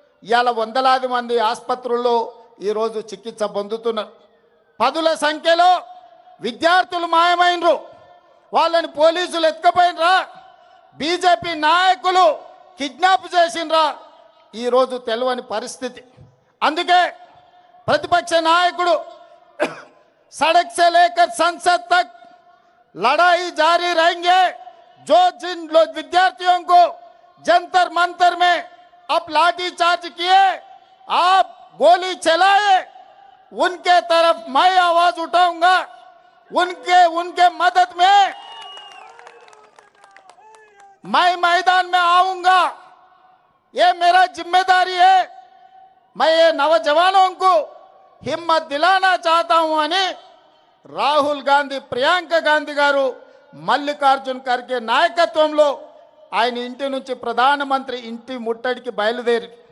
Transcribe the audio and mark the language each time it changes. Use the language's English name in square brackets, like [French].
[Telugu] ఇవాళ వందలాది మంది ఆసుపత్రుల్లో ఈరోజు చికిత్స పొందుతున్నారు. పదుల సంఖ్యలో విద్యార్థులు మాయమైనరు, వాళ్ళని పోలీసులు ఎత్తుకపోయినరా, బీజేపీ నాయకులు కిడ్నాప్ చేసిండ్రా, ఈరోజు తెలియని పరిస్థితి. అందుకే ప్రతిపక్ష నాయకుడు [Hindi] सड़क से लेकर संसद तक लड़ाई जारी रहेंगे। जो जिन लोग विद्यार्थियों को जंतर मंतर में अब लाठी चार्ज किए, आप गोली चलाए, उनके तरफ मैं आवाज उठाऊंगा, उनके मदद में मैं मैदान में आऊंगा। ये मेरा जिम्मेदारी है। मैं ये नौजवानों को हिम्मत दिलाना चाहता हूं [Telugu] అని రాహుల్ గాంధీ, ప్రియాంక గాంధీ గారు మల్లికార్జున్ ఖర్గే నాయకత్వంలో ఆయన ఇంటి నుంచి ప్రధానమంత్రి ఇంటి ముట్టడికి బయలుదేరి.